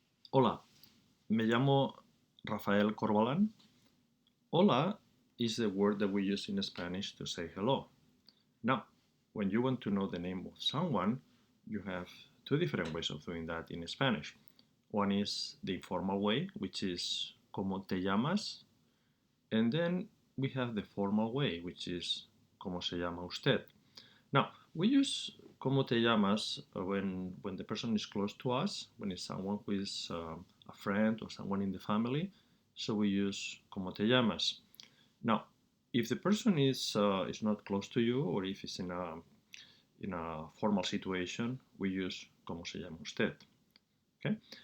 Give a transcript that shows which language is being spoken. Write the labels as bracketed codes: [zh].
[es] Hola, me llamo Rafael Corbalán. [en] Hola is the word that we use in Spanish to say hello. Now, when you want to know the name of someone, you have two different ways of doing that in Spanish. One is the informal way, which is [es] ¿Cómo te llamas? [en] And then we have the formal way, which is [es] ¿Cómo se llama usted? [en] Now, we use [es] ¿Cómo te llamas? [en] When the person is close to us, when it's someone who is a friend or someone in the family. So we use [es] ¿Cómo te llamas? [en] Now, if the person is not close to you, or if it's in a formal situation, we use [es] ¿Cómo se llama usted? [en] Okay.